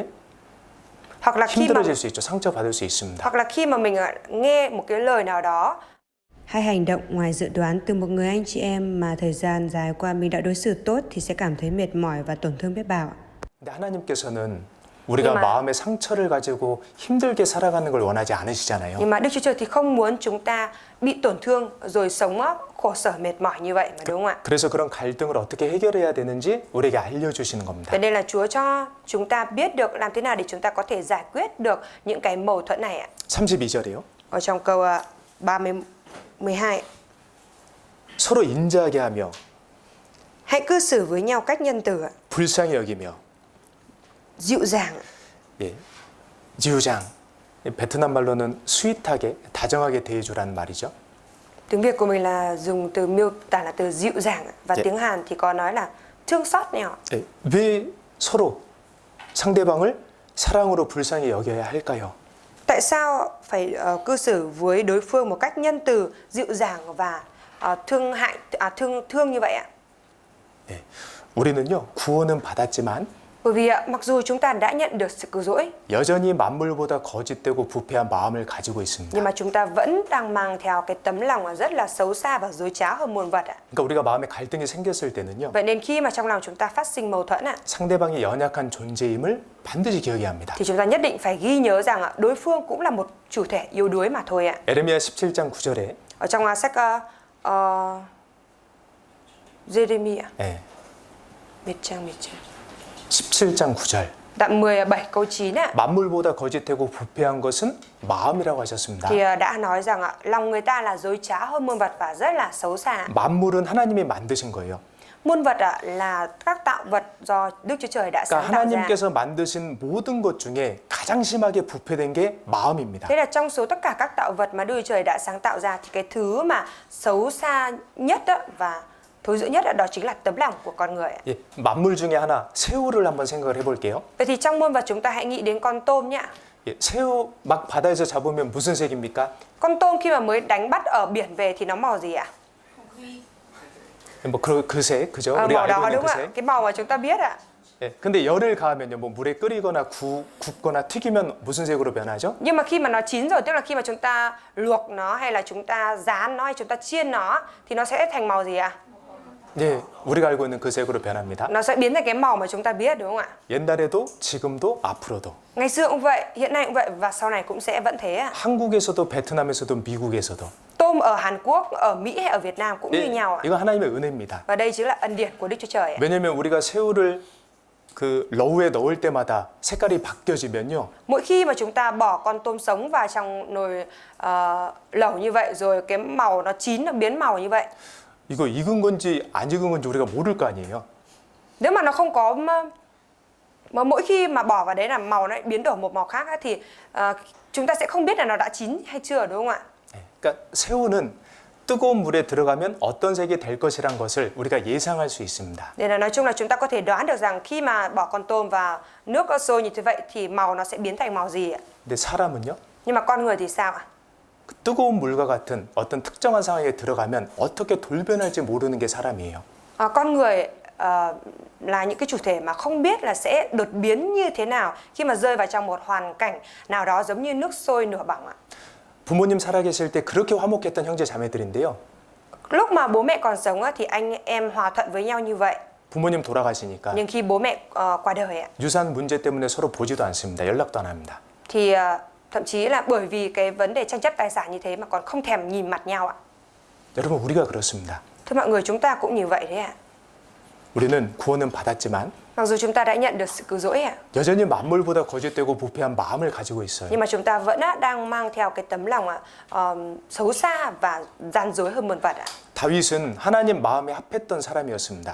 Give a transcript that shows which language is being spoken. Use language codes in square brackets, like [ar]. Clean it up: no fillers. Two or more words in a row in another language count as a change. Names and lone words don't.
[vi] hoặc là [ko] 힘들어질 수 있죠. 상처받을 수 있습니다. [vi] Hoặc là khi mà mình nghe một cái lời nào đó hay hành động ngoài dự đoán từ một người anh chị em mà thời gian dài qua mình đã đối xử tốt thì sẽ cảm thấy mệt mỏi và tổn thương biết bao. [ko] 근데 하나님께서는 우리가 마음의 상처를 가지고 힘들게 살아가는 걸 원하지 않으시잖아요. [vi] Nhưng mà Đức Chúa Trời thì không muốn chúng ta bị tổn thương rồi sống khổ sở mệt mỏi như vậy mà, đúng không ạ? [ko] 그래서 그런 갈등을 어떻게 해결해야 되는지 우리에게 알려주시는 겁니다. [vi] Vậy nên là Chúa cho chúng ta biết được làm thế nào để chúng ta có thể giải quyết được những cái mâu thuẫn này ạ. [ko] 32절이요. [vi] Ở trong câu 12 [ko] 서로 인자하게 하며 [vi] hãy cư xử với nhau cách nhân từ, [ko] 불쌍히 여기며 [vi] dịu dàng. [ko] 예, 지우장. 베트남 말로는 스윗하게, 다정하게 대해주라는 말이죠. [vi] Tiếng Việt của mình là dùng từ miêu tả là từ dịu dàng và [ko] 예. [vi] tiếng Hàn thì có nói là thương xót nhau. [ko] 예, 왜 서로 상대방을 사랑으로 불쌍히 여겨야 할까요? [vi] Tại sao phải cư xử với đối phương một cách nhân từ, dịu dàng và thương như vậy ạ? [ko] 예, 우리는요 구원은 받았지만 [vi] Bởi vì mặc dù chúng ta đã nhận được sự cứu rỗi, [ko] 여전히 만물보다 거짓되고 부패한 마음을 가지고 있습니다. [vi] nhưng mà chúng ta vẫn đang mang theo cái tấm lòng rất là xấu xa và dối trá hơn muôn vật ạ. [ko] 그러니까 우리가 마음에 갈등이 생겼을 때는요. [vi] Vậy nên khi mà trong lòng chúng ta phát sinh mâu thuẫn ạ, [ko] 상대방이 연약한 존재임을 반드시 기억해야 합니다. [vi] thì chúng ta nhất định phải ghi nhớ rằng đối phương cũng là một chủ thể yếu đuối mà thôi ạ. [ko] 에레미야 17장 9절에 [vi] Ở trong sách Jeremiah, [ko] 예, [vi] Miệt trang. [ko] 17장 9절 [vi] Đoạn 17 câu 9 ạ. [ko] 만물보다 거짓되고 부패한 것은 마음이라고 하셨습니다. [vi] Thì đã nói rằng lòng người ta là dối trá hơn muôn vật và rất là xấu xa. [ko] 만물은 하나님이 만드신 거예요. [vi] Muôn vật là các tạo vật do Đức Chúa Trời đã [ko] 그러니까 [vi] sáng tạo ra. [ko] 하나님께서 만드신 모든 것 중에 가장 심하게 부패된 게 마음입니다. [vi] Thế là trong số tất cả các tạo vật mà Đức Chúa Trời đã sáng tạo ra thì cái thứ mà xấu xa nhất và thối rữa nhất đó chính là tấm lòng của con người. [ko] 예, 만물 중에 하나 새우를 한번 생각을 해볼게요. [vi] Vậy thì trong muôn vật chúng ta hãy nghĩ đến con tôm nhá. [ko] 예, 새우 막 바다에서 잡으면 무슨 색입니까? [vi] Con tôm khi mà mới đánh bắt ở biển về thì nó màu gì ạ? [ko] 뭐그 색, 그죠? [vi] Màu [ko] 우리가 알고 [vi] đó [ko] 있는 [vi] đúng [ko] 그 [vi] ạ. [ko] 색. [vi] Cái màu mà chúng ta biết ạ. [ko] 예, 근데 열을 가하면요, 뭐 물에 끓이거나 굽거나 튀기면 무슨 색으로 변하죠? [vi] Nhưng mà khi mà nó chín rồi, tức là khi mà chúng ta luộc nó hay là chúng ta rán nó hay chúng ta chiên nó thì nó sẽ thành màu gì ạ? [ko] 네, 우리가 알고 있는 그 색으로 변합니다. [vi] Nó sẽ biến thành cái màu mà chúng ta biết, đúng không ạ? [ko] 옛날에도 지금도 앞으로도. [vi] Ngày xưa cũng vậy, hiện nay cũng vậy và sau này cũng sẽ vẫn thế ạ. [ko] 한국에서도 베트남에서도 미국에서도. [vi] Tôm ở Hàn Quốc, ở Mỹ hay ở Việt Nam cũng như nhau ạ. [ko] 이거 하나님의 은혜입니다. [vi] Và đây chính là ân điển của Đức Chúa Trời ạ. [ko] 왜냐면 우리가 새우를 그 러우에 넣을 때마다 색깔이 바뀌어지면요. [vi] Mỗi khi mà chúng ta bỏ con tôm sống vào trong nồi lẩu như vậy rồi cái màu nó chín nó biến màu như vậy. [ko] 이거 익은 건지 안 익은 건지 우리가 모를 거 아니에요. [vi] Nếu mà nó không có mà mỗi khi mà bỏ vào đấy là màu nó biến đổi một màu khác thì chúng ta sẽ không biết là nó đã chín hay chưa, đúng không ạ? [ko] 그러니까 새우는 뜨거운 물에 들어가면 어떤 색이 될 것이란 것을 우리가 예상할 수 있습니다. [vi] Nên là nói chung là chúng ta có thể đoán được rằng khi mà bỏ con tôm vào nước sôi như thế vậy thì màu nó sẽ biến thành màu gì ạ? [ko] 근데 사람은요? [vi] Nhưng mà con người thì sao ạ? [ko] 그 뜨거운 물과 같은 어떤 특정한 상황에 들어가면 어떻게 돌변할지 모르는 게 사람이에요. [vi] Con người là những cái chủ thể mà không biết là sẽ đột biến như thế nào khi mà rơi vào trong một hoàn cảnh nào đó giống như nước sôi nửa bỏng ạ. [ko] 부모님 살아계실 때 그렇게 화목했던 형제 자매들인데요. [vi] Lúc mà bố mẹ còn sống thì anh em hòa thuận với nhau như vậy. [ko] 부모님 돌아가시니까 [vi] Nhưng khi bố mẹ qua đời ạ, [ko] 유산 문제 때문에 서로 보지도 않습니다. 연락도 안 합니다. [vi] thì thậm chí là bởi vì cái vấn đề tranh chấp tài sản như thế mà còn không thèm nhìn mặt nhau ạ. [ko] 여러분 우리가 그렇습니다. [vi] Thưa mọi người, chúng ta cũng như vậy đấy ạ. [ko] 우리는 구원은 받았지만 [vi] Mặc dù chúng ta đã nhận được sự cứu rỗi ạ, [ko] 여전히 만물보다 거짓되고 부패한 마음을 가지고 있어요. [vi] nhưng mà chúng ta vẫn đang mang theo cái tấm lòng xấu xa và gian dối hơn muôn vật ạ. [ko] 다윗은 하나님 마음에 합했던 사람이었습니다.